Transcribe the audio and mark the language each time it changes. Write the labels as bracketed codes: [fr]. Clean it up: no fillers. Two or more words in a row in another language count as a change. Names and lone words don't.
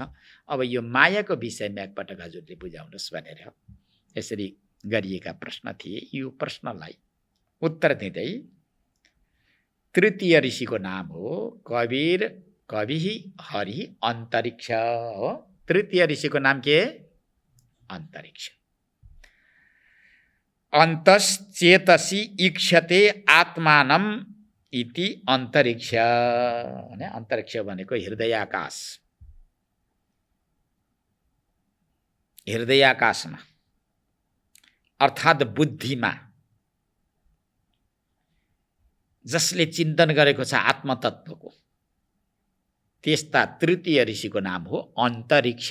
[ne] अब यो मायाको विषयमा एकपटक हजुरले बुझाउनुहोस् भनेर यसरी गरिएका प्रश्न थिए। यो प्रश्नलाई उत्तर दिँदै तृतीय ऋषिको नाम हो कवि हरि अन्तरिक्ष हो। तृतीय ऋषिको नाम के? अन्तरिक्ष। [sa] अन्तश्चेतसी इक्षते आत्मानम इति अन्तरिक्ष। [ne] अन्तरिक्ष भनेको हृदयाकाश। हृदयाकाशमा अर्थात् बुद्धिमा जसले चिन्तन गरेको छ आत्मतत्त्वको, त्यस्ता तृतीय ऋषिको नाम हो अन्तरिक्ष।